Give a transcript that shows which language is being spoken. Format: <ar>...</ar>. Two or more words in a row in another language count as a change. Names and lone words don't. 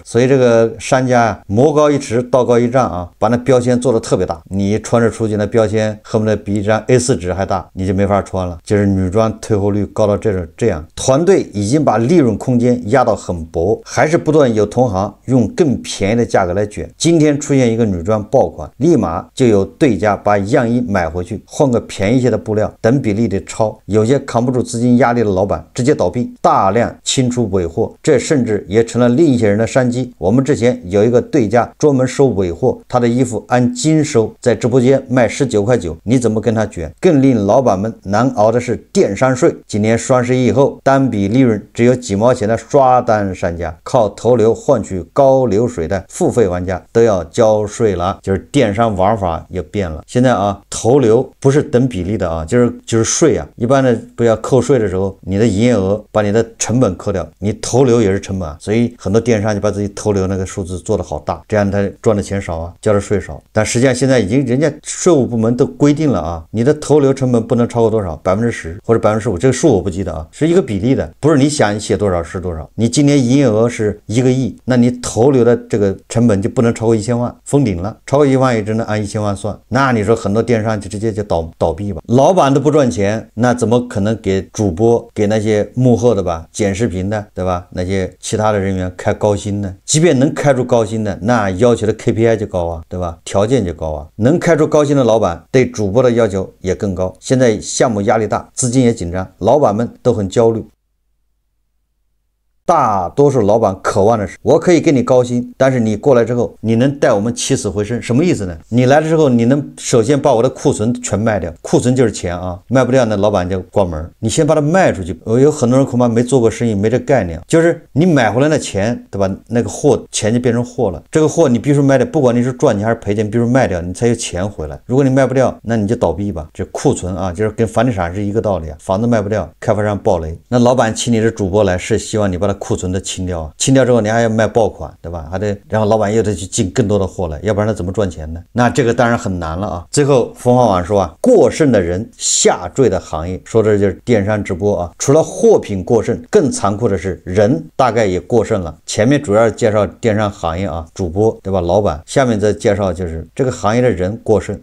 <zh>所以這個商家魔高一尺道高一丈啊，把那標籤做得特別大，你穿着出去那標籤恨不得比一張 A4 紙還大，你就沒法穿了。就是女裝退貨率高到這樣，團隊已經把利潤空間壓到很薄，還是不斷有同行用更便宜的價格來卷。今天出現一個女裝爆款，立馬就有對家把樣衣買回去，換個便宜些的布料，等比例的抄。有些扛不住資金壓力的老板直接倒閉，大量清出尾貨，這甚至也成了另一些人的商機。我們之前有一個对家專門收尾貨，他的衣服按斤收，在直播間賣19.9塊，你怎麼跟他卷？更令老板們難熬的是電商稅。今年雙11以後，單筆利潤只有幾毛錢的刷單商家，靠投流換取高流水的付費玩家都要交稅了，就是電商玩法也變了。現在啊，投流不是等比例的啊，就是稅啊。一般的不要扣稅的時候，你的營業額把你的成本扣掉，你投流也是成本啊。所以很多電商就把自己投流那個數字做得好大，這樣他賺的錢少啊，交的稅少。但實際上現在已經人家稅務部門都規定了啊，你的投流成本不能超過多少，10%或者15%，這個數我不記得啊，是一個比例的，不是你想寫多少是多少。你今年營業額是1個億，那你投流的這個成本就不能超過1000萬，封頂了，超過1 萬也只能按1000萬算。那你說很多電商就直接就倒閉吧，老板都不賺錢，那怎麼可能給主播給那些幕後的吧，剪視頻的對吧，那些其他的人員開高薪呢？即便能開出高薪的，那要求的 KPI 就高啊，對吧？條件就高啊。能開出高薪的老板對主播的要求也更高。現在項目壓力大，資金也緊張，老板們都很焦慮。大多數老板渴望的是，我可以給你高薪，但是你過來之後，你能帶我們起死回生。什麼意思呢？你來了之后，你能首先把我的庫存全賣掉，庫存就是錢啊，賣不掉那老板就關門。你先把它賣出去。有很多人恐怕沒做過生意，沒這概念，就是你買回來的錢，對吧？那個貨錢就變成貨了。這個貨你必須賣掉，不管你是賺錢還是賠錢，必須賣掉，你才有錢回來。如果你賣不掉，那你就倒閉吧。這庫存啊，就是跟房地產是一個道理啊。房子賣不掉，開發商暴雷，那老板請你的主播來，是希望你把它庫存的清掉啊，清掉之後你還要賣爆款，對吧？還得，然后老板又得去进更多的貨来，要不然他怎麼賺錢呢？那這個當然很難了啊。最後鳳凰網說啊，過剩的人下墜的行業，說的就是電商直播啊。除了貨品過剩，更殘酷的是人大概也過剩了。前面主要介紹電商行業啊，主播對吧？老板，下面再介紹就是這個行業的人過剩。</zh>